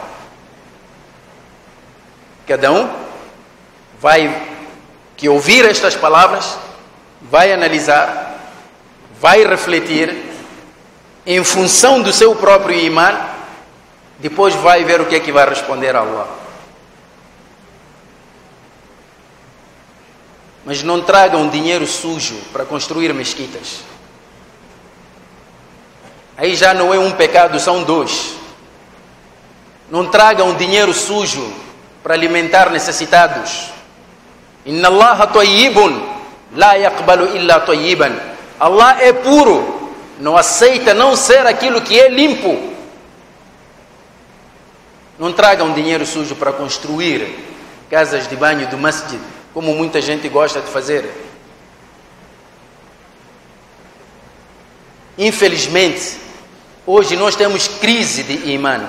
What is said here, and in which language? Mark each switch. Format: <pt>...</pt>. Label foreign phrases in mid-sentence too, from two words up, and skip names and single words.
<pt>Cada um vai que ouvir estas palavras, vai analisar, vai refletir em função do seu próprio imã, depois vai ver o que é que vai responder a Allah. Mas não tragam dinheiro sujo para construir mesquitas. Aí já não é um pecado, são dois. Não tragam dinheiro sujo para alimentar necessitados.</pt> <ar>إن الله طيب لا يقبل إلا طيبا.</ar> <pt>Allah é puro, não aceita não ser aquilo que é limpo. Não tragam dinheiro sujo para construir casas de banho do masjid, como muita gente gosta de fazer. Infelizmente, hoje nós temos crise de imã.</pt>